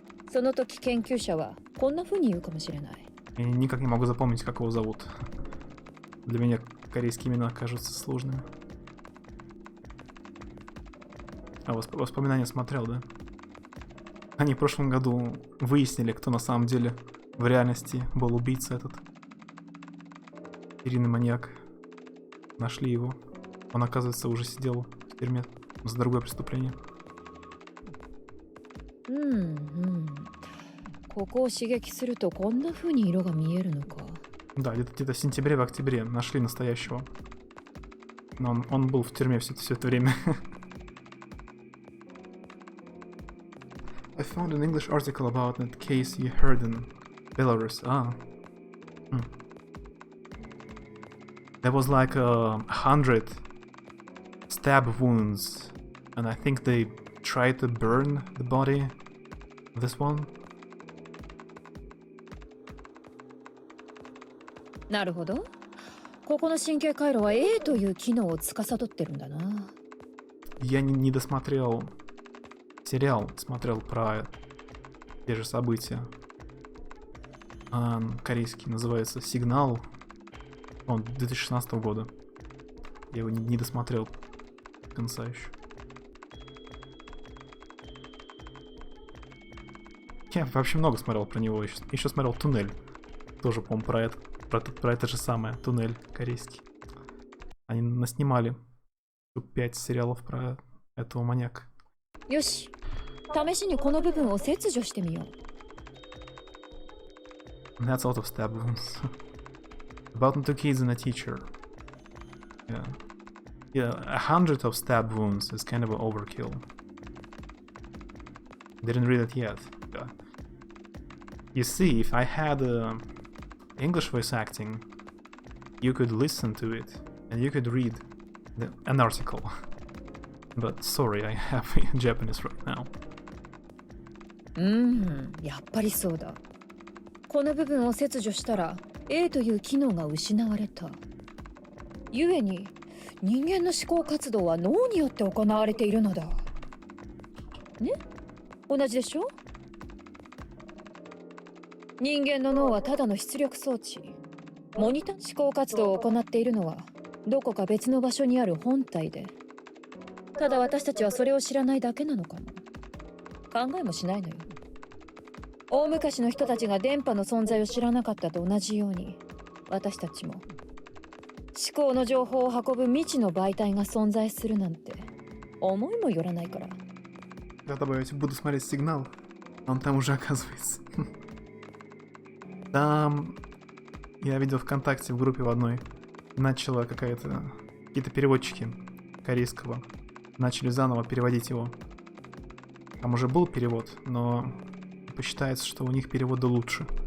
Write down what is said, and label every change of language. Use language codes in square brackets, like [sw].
[ja] その時研究者はこんな風に言うかもしれない。 [ru] Я никак не могу запомнить, как его зовут. Для меня корейские имена кажутся сложными. А воспоминания смотрел, да? Они в прошлом году выяснили, кто на самом деле в реальности был убийца этот. Серийный маньяк. Нашли его. Он, оказывается, уже сидел в тюрьме за другое преступление. [ja] ここを刺激するとこんな風に色が見えるのか。 [ru] Да, где-то в сентябре, в октябре нашли настоящего. Но он был в тюрьме все это время. [en] I found an English article about that case you heard in Belarus. There was like 100 stab wounds, and I think they tried to burn the body. This one. [ja] なるほど。ここの神経回路は A という機能を司ってるんだな。 [ru] Я не досмотрел сериал, смотрел про те же события. Корейский называется «Сигнал». Он 2016 года. Я его не досмотрел до конца еще. Я вообще много смотрел про него. Еще смотрел «Туннель». Тоже, по-моему, про это же самое. «Туннель» корейский. Они наснимали 5 сериалов про этого маньяка. [ja] よし、試しにこの部分を切除してみよう。 [en] That's a lot of stab wounds. About 2 kids and a teacher. Yeah, 100 of stab wounds is kind of an overkill. Didn't read it yet. You see, if I had English voice acting, you could listen to it and you could read an article. But sorry, I have Japanese right now. [ja] やっぱりそうだ。この部分を切除したら A という機能が失われた。ゆえに人間の思考活動は脳によって行われているのだ。ね？同じでしょ？人間の脳はただの出力装置。モニター思考活動を行っているのはどこか別の場所にある本体で。ただ私たちはそれを知らないだけなのかも。考えもしないのよ。大昔の人たちが電波の存在を知らなかったと同じように、私たちも思考の情報を運ぶ未知の媒体が存在するなんて思いもよらないから。 [ru] Да, добавить, буду смотреть «Сигнал». Он там уже оказывается. Там я видел ВКонтакте в группе в одной. Начала какие-то переводчики корейского. Начали заново переводить его. Там уже был перевод, но посчитается, что у них переводы лучше.